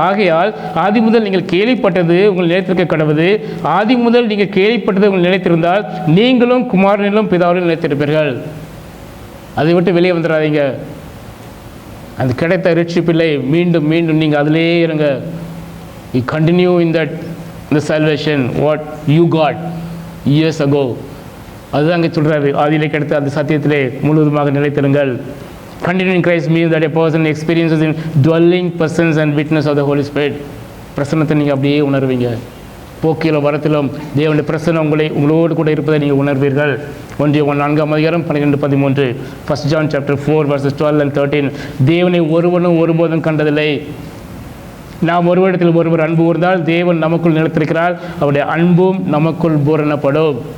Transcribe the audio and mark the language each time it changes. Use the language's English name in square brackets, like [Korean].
[Tamil] ஆகையால் ஆதி முதல் நீங்கள் கேள்விப்பட்டது உங்கள் நிலைத்திருக்க கடவுது. ஆதி முதல் நீங்கள் கேள்விப்பட்டது உங்கள் நிலைத்திருந்தால் நீங்களும் குமாரனிலும் பிதாவிலும் நிலைத்திருப்பீர்கள். அதை விட்டு வெளியே வந்துடாதீங்க. அது கிடைத்த ரட்சிப்பில்லை, மீண்டும் நீங்கள் அதிலே இருங்க. [English] you continue in that [Tamil] இந்த [English] salvation what you got years ago. [Tamil] அதுதான் அங்கே சொல்கிறாரு. ஆதியிலே கிடைத்த அந்த சத்தியத்திலே முழுவதுமாக நிலைத்திருங்கள். [English] Continuing Christ means that a person experiences in dwelling presence and witness of the Holy Spirit. [Tamil] பிரசன்னத்தை நீங்கள் அப்படியே உணர்வீங்க. போக்கிலும் வரத்திலும் தேவனுடைய பிரசன்னம் உங்களோடு கூட இருப்பதை நீங்கள் உணர்வீர்கள். [English] 1 John 4:12-13. 1 John chapter 4 verses 12 and 13. [Tamil] தேவனை ஒருவனும் ஒருபோதும் கண்டதில்லை. நாம் ஒருவரிடத்தில் ஒருவர் அன்பு கூர்ந்தால் தேவன் நமக்குள் நிலைத்திருக்கிறார், அவருடைய அன்பும் நமக்குள் பூரணப்படும்.